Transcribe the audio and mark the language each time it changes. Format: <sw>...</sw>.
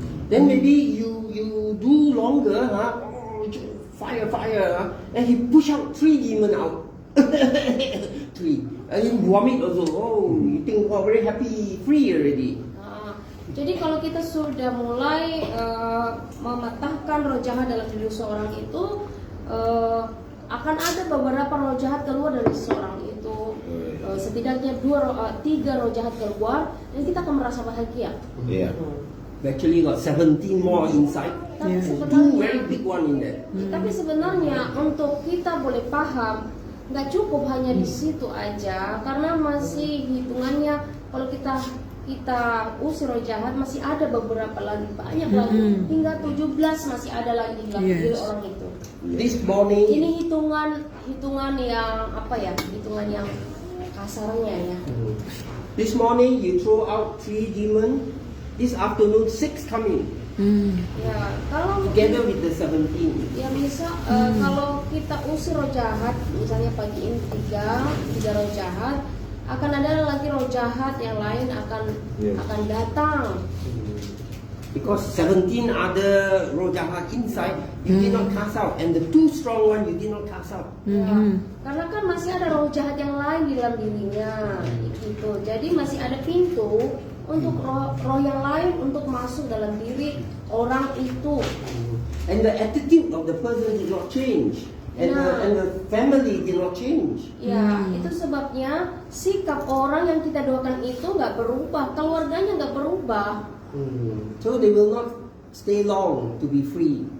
<en>Then maybe you do longer, fire, and he push out 3 demons out. 3. And you vomit also. Oh, you think, oh, very happy, free already.</en> <id>Jadi kalau kita sudah mulai mematahkan roh jahat dalam diri seorang itu, akan ada beberapa roh jahat keluar dari seorang itu. Setidaknya 3 roh jahat keluar, dan kita akan merasa bahagia.</id> <en>Yeah. Actually got 17 more inside.</en> <id>Tapi</id> <en>Yeah. 2 very big one in there.</en> <id>Tapi sebenarnya untuk kita boleh paham, nggak cukup hanya di situ aja, karena masih hitungannya kalau kita usir roh jahat masih ada beberapa lagi, banyak lagi, hingga 17 masih ada lagi di dalam diri orang itu.</id> <en>This morning,</en> <id>Ini hitungan yang apa ya? Hitungan yang kasarnya ya.</id> <en>this morning you throw out 3 demons. This afternoon 6 coming</en> <id>Ya, kalau</id> <en>together with the 17.</en> <id>ya bisa kalau kita usir roh jahat, misalnya pagi ini tiga roh jahat, akan ada lagi roh jahat yang lain akan datang.</id> <en>Because 17 other</en> <id>roh jahat</id> <en>inside you did not cast out, and the 2 strong one you did not cast out.</en> <id>Ya, karena kan masih ada roh jahat yang lain di dalam dirinya, gitu. Jadi masih ada pintu untuk roh yang lain untuk masuk dalam diri orang itu.</id> <en>And the attitude of the person did not change, and the family did not change.</en> <id>Ya, itu sebabnya sikap orang yang kita doakan itu nggak berubah, keluarganya nggak berubah.</id> <en>So they will not stay long to be free.</en>